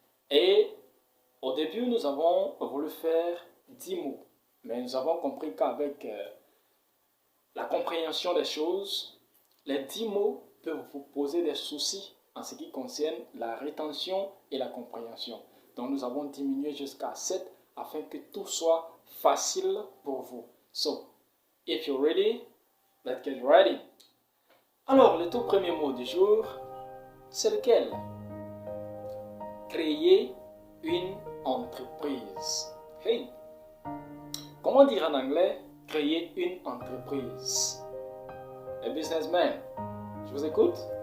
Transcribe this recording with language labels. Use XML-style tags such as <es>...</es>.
<fr>Et au début, nous avons voulu faire 10 mots, mais nous avons compris qu'avec la compréhension des choses, les 10 mots peuvent vous poser des soucis en ce qui concerne la rétention et la compréhension. Donc nous avons diminué jusqu'à 7 afin que tout soit facile pour vous.</fr> <en>So, if you're ready, let's get ready.</en> <fr>Alors, le tout premier mot du jour, c'est lequel? Créer une entreprise. Hey! Comment dire en anglais créer une entreprise?</fr> <en>A businessman.</en> <fr>Je vous écoute?</fr>